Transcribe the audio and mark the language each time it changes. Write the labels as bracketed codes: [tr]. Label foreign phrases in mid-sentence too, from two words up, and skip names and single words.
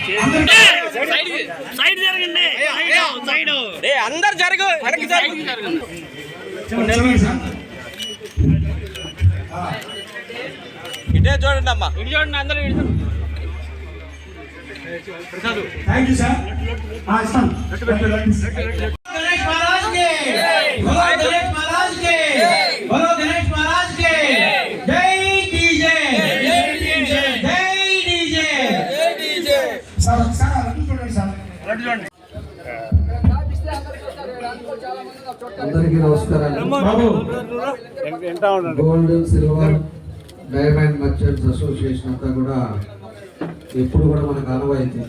[te] సైడ్ జరగండి సైడ్ అందరు జరుగు వెనక్కి జరుగు ఇటే చూడండి అమ్మా ఇటు చూడండి అందరూ [en] Thank you sir. [hi] गणेश महाराज के बोलो गणेश महाराज के बोलो गणेश महाराज के जय डीजे जय डीजे जय डीजे जय डीजे. [te] సార్ సార్ అడ్డు చూడండి సార్. అందరికీ నమస్కారాలు. గోల్డ్ సిల్వర్ డైమండ్ మర్చెంట్స్ అసోసియేషన్ అంతా కూడా ఎప్పుడు కూడా మనకు ఆనవాయితీ.